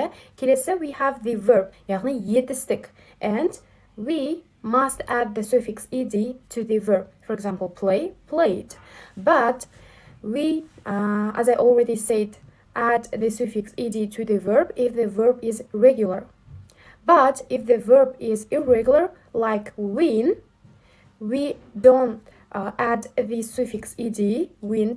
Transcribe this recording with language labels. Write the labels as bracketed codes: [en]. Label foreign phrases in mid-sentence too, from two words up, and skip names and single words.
[kk] Келесі, [en] we have the verb, [kk] яғни етістік, [en] and we must add the suffix ed to the verb. For example, play, played. But we, as I already said, add the suffix ed to the verb if the verb is regular. But if the verb is irregular, like win, we don't add the suffix ed, wint.